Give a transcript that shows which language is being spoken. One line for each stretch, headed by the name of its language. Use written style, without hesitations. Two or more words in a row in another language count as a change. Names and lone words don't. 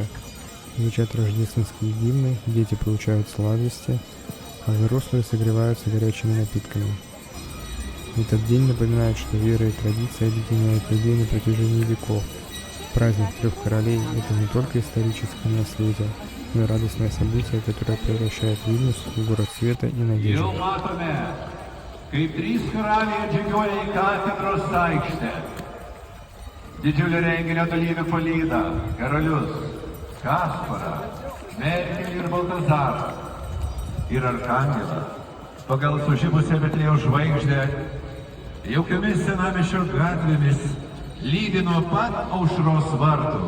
Russian: Звучат рождественские гимны, дети получают сладости, а взрослые согреваются горячими напитками. Этот день напоминает, что вера и традиция объединяют людей на протяжении веков. Праздник Трех Королей – это не только историческое наследие, но и радостное событие, которое превращает Вильнюс в город света и надежды.
Lithuanian: Didžiulio renginio dalyvių palyda karalius Kasparą, Melchiorą ir Baltazarą ir Arkangelą pagal sužibusią Betliejaus žvaigždę jaukiomis senamiesčio gatvėmis lydi nuo pat aušros vartų.